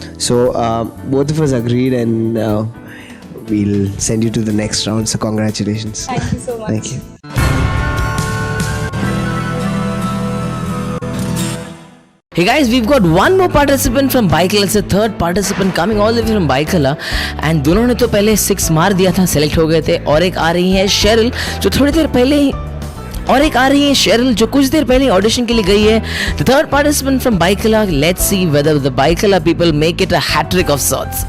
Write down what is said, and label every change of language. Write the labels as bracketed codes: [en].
[en] So both of us agreed, and we'll send you to the next round. So congratulations. Thank you so much. Thank you. Hey guys, we've got one more participant from Baikala. It's a third participant coming all the way from Baikala. [hi] And दोनों ने तो पहले 6 मार दिया था, select हो गए थे. और एक आ रही है शेरिल, जो थोड़ी देर पहले ही, और एक आ रही है शेरिल, जो कुछ देर पहले ऑडिशन के लिए गई है. [en] The third participant from Baikala. Let's see whether the Baikala people make it a hat trick of sorts.